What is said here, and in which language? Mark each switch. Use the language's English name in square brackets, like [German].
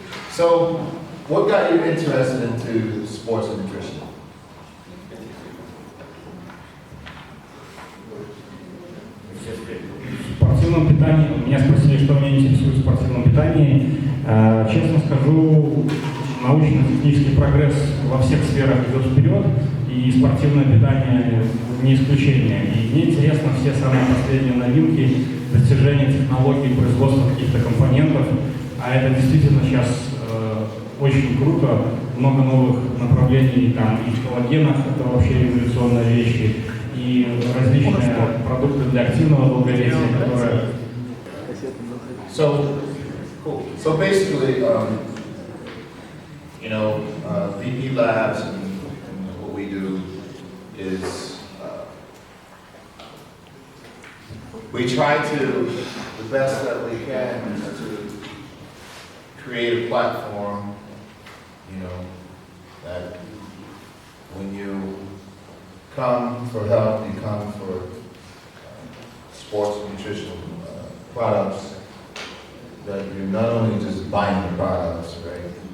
[English] So, what got you interested into sports and nutrition? [Russian] В спортивном питании, меня спросили, что меня интересует в спортивном питании. Честно скажу, научно-технический прогресс во всех сферах идет вперед, и спортивное питание не исключение. И мне интересно все самые последние новинки, достижения технологий, производства каких-то компонентов, а это действительно сейчас очень круто, много новых направлений, там и в коллагенах, это вообще революционные вещи, и различные продукты для активного долголетия, которые... [English] So basically, you know, VP Labs and what we do is we try to, the best that we can, to create a platform, you know, that when you come for help, you come for sports and nutritional products, that you're not only just buying the products, right?